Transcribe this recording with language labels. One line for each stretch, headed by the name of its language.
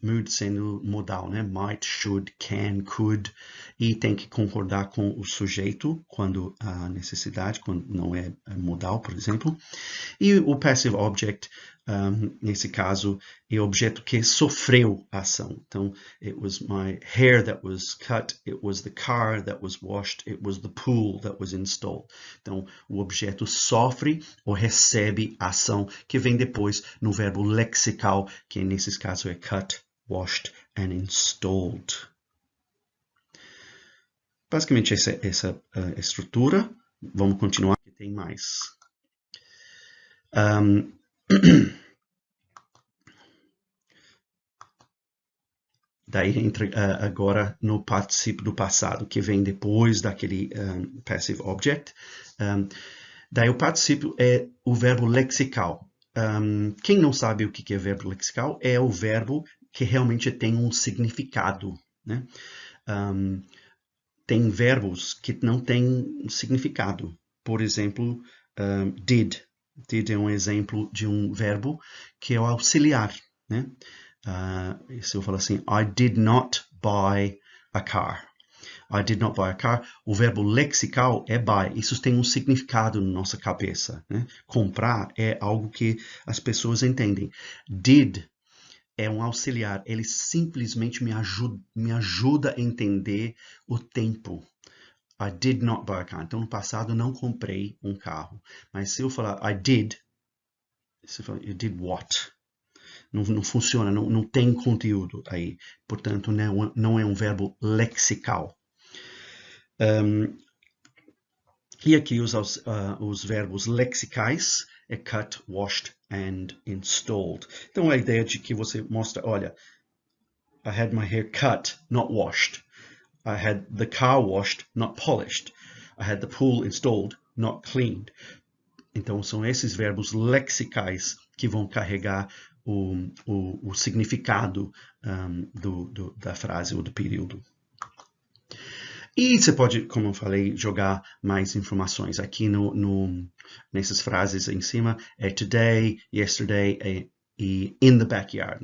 Portuguese: Mood sendo modal, né?
English: Might, should, can, could.
Portuguese: E tem que concordar com o sujeito quando há necessidade, quando não é modal, por exemplo. E o passive object, nesse caso, é o objeto que sofreu a ação.
English: Então, it was my hair that was cut, it was the car that was washed, it was the pool that was installed.
Portuguese: Então, o objeto sofre ou recebe a ação que vem depois no verbo lexical, que nesse caso é
English: cut, washed and installed.
Portuguese: Basicamente, essa estrutura. Vamos continuar, que tem mais. Daí entra agora no participio do passado, que vem depois daquele passive object. Daí o participio é o verbo lexical. Quem não sabe o que é verbo lexical, é o verbo que realmente tem um significado, né? Tem verbos que não têm significado. Por exemplo, did. Did é um exemplo de um verbo que é o auxiliar, né? Se eu falar assim,
English: I did not buy a car. I did not buy a car.
Portuguese: O verbo lexical é buy. Isso tem um significado na nossa cabeça, né? Comprar é algo que as pessoas entendem. Did é um auxiliar. Ele simplesmente me ajuda a entender o tempo.
English: I did not buy a car.
Portuguese: Então, no passado, não comprei um carro. Mas se eu falar
English: I did,
Portuguese: você fala,
English: you did what?
Portuguese: Não funciona, não tem conteúdo aí. Portanto, não é um verbo lexical. E aqui os verbos lexicais é
English: cut, washed and installed.
Portuguese: Então, a ideia de que você mostra, olha,
English: I had my hair cut, not washed. I had the car washed, not polished. I had the pool installed, not cleaned.
Portuguese: Então, são esses verbos lexicais que vão carregar o significado da frase ou do período. E você pode, como eu falei, jogar mais informações. Aqui nessas frases em cima é today, yesterday e
English: in the backyard.